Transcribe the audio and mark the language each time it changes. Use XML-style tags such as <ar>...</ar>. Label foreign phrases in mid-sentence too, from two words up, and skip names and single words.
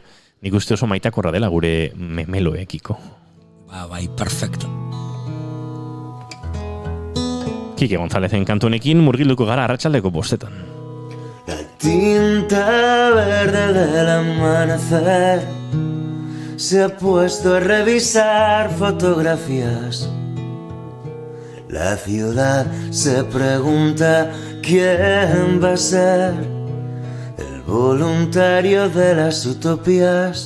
<eu>Nik uste oso maitakorra dela gure memeloekiko. Bai, perfecto. Kike Gonzálezen kantunekin murgilduko gara arratsaldeko 5:00.</eu> <es>La tinta verde del amanecer se ha puesto a revisar fotografías. La ciudad se pregunta quién va a ser el voluntario de las utopías.</es>